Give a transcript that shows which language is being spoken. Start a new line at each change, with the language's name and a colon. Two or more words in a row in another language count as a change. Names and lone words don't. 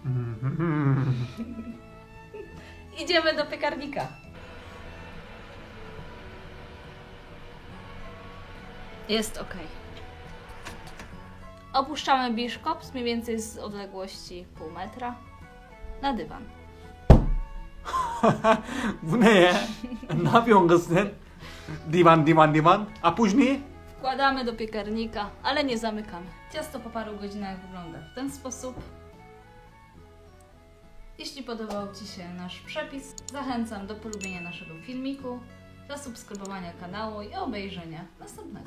Polish: Idziemy do piekarnika. Jest ok. Opuszczamy biszkopt mniej więcej z odległości pół metra na dywan.
Turkish: Bu ne ya? Ne yapıyorsun kız sen?
Polish: Divan. A później? Wkładamy do piekarnika, ale nie zamykamy. Ciasto po paru godzinach wygląda w ten sposób. Jeśli podobał Ci się nasz przepis, zachęcam do polubienia naszego filmiku, zasubskrybowania kanału i obejrzenia następnego.